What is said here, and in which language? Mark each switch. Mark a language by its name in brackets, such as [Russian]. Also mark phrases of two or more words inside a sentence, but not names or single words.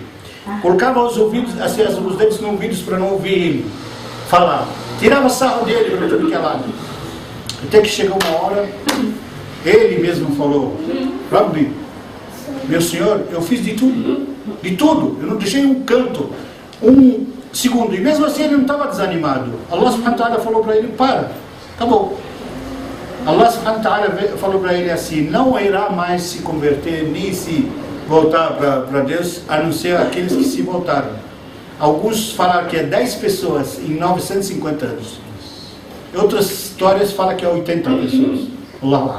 [Portuguese] Colocava os ouvidos, assim, os dedos nos ouvidos para não ouvir ele falar. Tirava sarro dele para tudo que é lado. Até que chegou uma hora, ele mesmo falou: Rabbi, meu senhor, eu fiz de tudo, eu não deixei um canto, segundo, e mesmo assim ele não estava desanimado. [Arabic] الله سبحانه وتعالى [Portuguese] falou para ele, para, acabou. [Arabic] الله سبحانه وتعالى [Portuguese] falou para ele assim, não irá mais se converter, nem se voltar para Deus, a não ser aqueles que se voltaram. Alguns falaram que é 10 pessoas em 950 anos. Outras histórias falam que é 80 pessoas. Allah.